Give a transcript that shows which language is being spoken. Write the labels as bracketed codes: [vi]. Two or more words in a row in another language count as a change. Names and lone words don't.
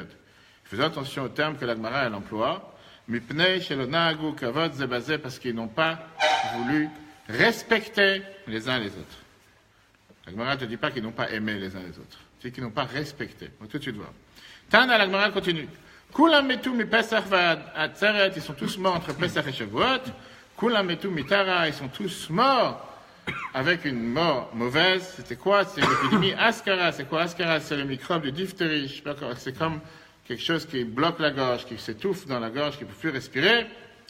[fr] Faisons attention au terme que la Gemara elle emploie. Parce qu'ils n'ont pas voulu respecter les uns les autres. La Gemara ne te dit pas qu'ils n'ont pas aimé les uns les autres. C'est qu'ils n'ont pas respecté. On va tout de suite voir. Tana, la Gemara continue. [he] כולם מתו מפסח ועצרת, [fr] ils sont tous morts entre Pesach et Shavuot. [he] כולם מתו מיתה רעה, [fr] ils sont tous morts avec une mort mauvaise. C'était quoi? C'est l'épidémie Askara. C'est quoi Askara? C'est le microbe de diphtérie. Je sais pas quoi. C'est comme quelque chose qui bloque la gorge, qui s'étouffe dans la gorge, qui ne peut plus respirer.